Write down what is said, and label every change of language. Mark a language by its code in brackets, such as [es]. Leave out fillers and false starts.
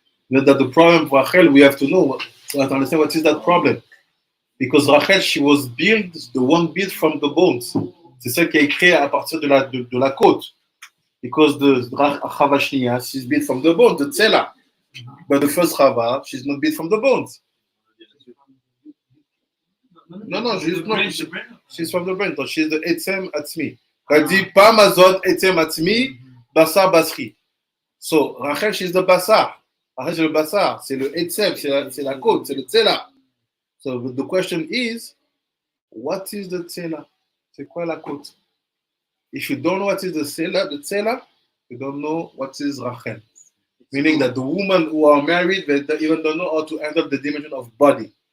[en] That the problem for Rachel, we have to know, to understand what is that problem. Because Rachel, she was built, the one built from the bones. [fr] C'est celle qui est créée à partir de la côte. [en] Because the Chava Shniya, she's built from the bones, the Tzela. But the first Chava, she's not built from the bones. No, she's from the brain. So she's the Etzem Atzmi. [fr] Elle dit, pas Mazot, [he] Etzem Atzmi, Basar Basri. [en] So, Rachel, she's the Basar. [fr] Rachel, c'est le Basar. C'est le Etzem, c'est la côte, c'est le Tzela. [en] So, the question is, what is the Tzela? [fr] C'est quoi la côte? [en] If you don't know what is the Tzela, you don't know what is Rachel. Meaning that the women who are married, they even don't know how to handle the dimension of body.